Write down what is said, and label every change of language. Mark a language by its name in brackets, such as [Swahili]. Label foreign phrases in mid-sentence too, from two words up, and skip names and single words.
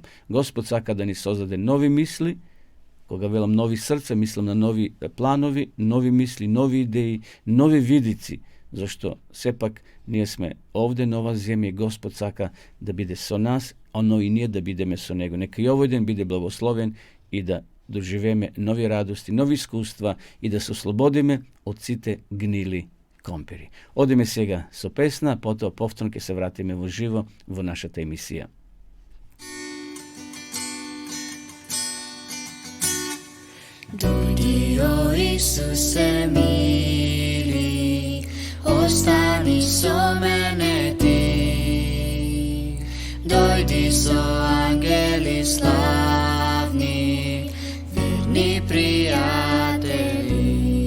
[Macedonian] Господ сака да ни создаде нови мисли. Кога велам нови срца, мислам на нови планови, нови мисли, нови идеи, нови видици, зашто сепак ние сме овде на ова земја и Господ сака да биде со нас, но и ние да бидеме со Него. Нека и овој ден биде благословен и да доживееме нови радости, нови искуства и да се ослободиме од сите гнили компири. Одиме сега со песна, потоа повторно ќе се вратиме во живо во нашата емисија. Дојди, о Исусе мили, остани со мене ти. Дојди со ангели славни, верни пријатели.